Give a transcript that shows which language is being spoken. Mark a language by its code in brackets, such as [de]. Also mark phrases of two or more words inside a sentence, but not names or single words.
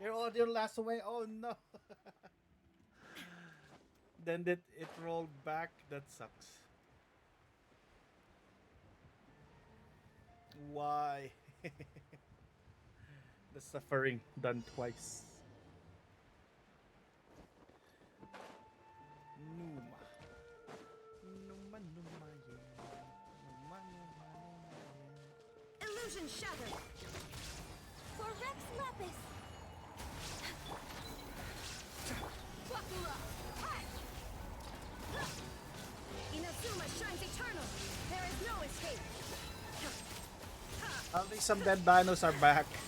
[en] Your audio lasts away. Oh no. Then it rolled back. That sucks. Why? The suffering done twice. Numa. Numa, Numa, yeah. Numa, Numa, Numa, yeah. Illusion shattered. For Rex Lapis! Wakura. Inazuma shines eternal. There is no escape. At least some dead dinos are back.